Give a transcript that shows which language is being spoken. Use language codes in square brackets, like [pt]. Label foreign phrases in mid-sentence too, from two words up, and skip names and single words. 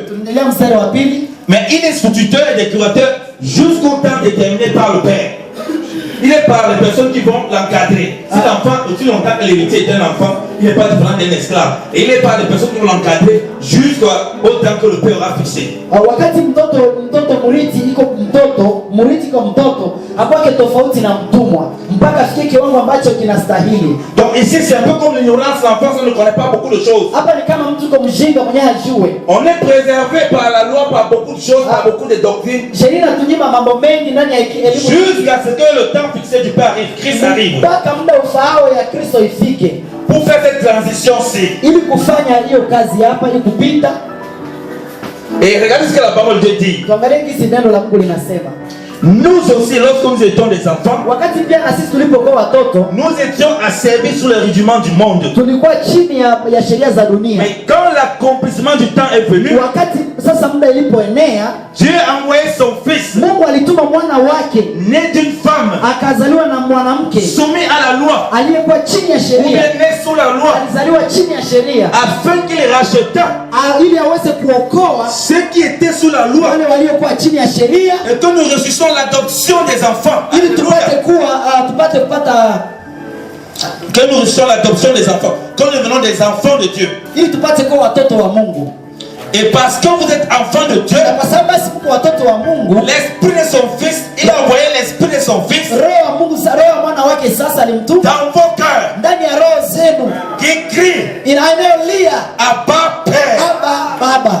[fr] Mais il est instituteur et décorateur jusqu'au temps déterminé par le Père. Il est par les personnes qui vont l'encadrer. Si l'enfant, aussi longtemps que l'héritier est un enfant, il n'est pas différent d'un esclave. Et il est par les personnes qui vont l'encadrer jusqu'au temps que le Père aura fixé. [sw] Wakati mtoto murithi iko murithi kwa mtoto akwake tofauti na mtumwa mpaka afike kiwango ambacho kinastahili. [fr] Donc ici c'est un peu comme l'ignorance, l'enfant ne connaît pas beaucoup de choses. [sw] Hapa ni kama mtu kwa mjinga mwenye hajue. [fr] On est préservé par la loi par beaucoup de choses, par beaucoup de doctrines. [sw] Sheria inatunyima mambo mengi ndani ya elimu. [fr] Jusqu'à ce que le temps fixé du Père arrive, Christ arrive. [sw] Mpaka muda ufaao ya Kristo ifike. [fr] Pour faire cette transition-ci, [sw] ili kufanya hiyo kazi hapa ili kupita. [fr] Et regardez ce que la parole de Dieu dit. [sw] Tuangalie jinsi neno la Mungu linasema. [fr] Nous aussi, lorsque nous étions des enfants, [sw] wakati pia na sisi tulipokuwa watoto, [fr] nous étions asservis sous les rudiments du monde. [sw] Tulikuwa chini ya sheria za dunia. [fr] Mais quand l'accomplissement du temps est venu, [sw] wakati sasa muda ilipoenea, [fr] Dieu a envoyé son fils, [sw] Mungu alituma mwana wake, [fr] né d'une femme, [sw] akazaliwa na mwanamke, [fr] soumis à la loi, [sw] aliyekuwa chini ya sheria, [fr] né sous la loi, [sw] alizaliwa chini ya sheria, [fr] afin qu'il racheta [sw] ili aweze kuokoa [fr] ceux qui étaient sous la loi, [sw] wale waliokuwa chini ya sheria, [fr] et que nous ressuscitons l'adoption des enfants. [sw] Ili tupate kupata [fr] que nous ressuscitons l'adoption des enfants, que nous devenons des enfants de Dieu. [sw] Ili tupate kuwa watoto wa Mungu. [fr] Et parce que vous êtes enfants de Dieu, l'esprit de son fils, il a envoyé l'esprit de son fils dans vos cœurs, qui crie Abba Père.